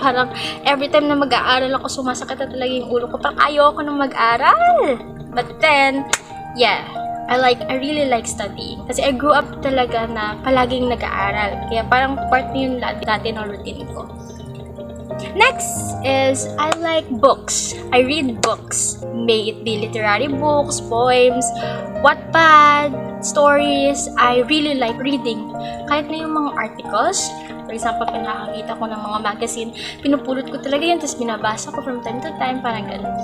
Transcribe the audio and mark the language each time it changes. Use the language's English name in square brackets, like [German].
[Filipino] Parang every time na mag-aaral ako, sumasakit na talaga yung ulo ko. Parang ayaw ako nang mag-aral. [English] But then, yeah, I really like studying. [Filipino] Kasi [English] I grew up [Filipino] talaga na palaging nag-aaral. Kaya parang part na yun dati ng routine ko. [English] Next is, I like books. I read books. May it be literary books, poems, Wattpad, stories. I really like reading. [Filipino] Kahit na yung mga articles, for example, pag nakakita ko ng mga magazine, pinupulot ko talaga yun, tapos binabasa ko from time to time, parang gano'n.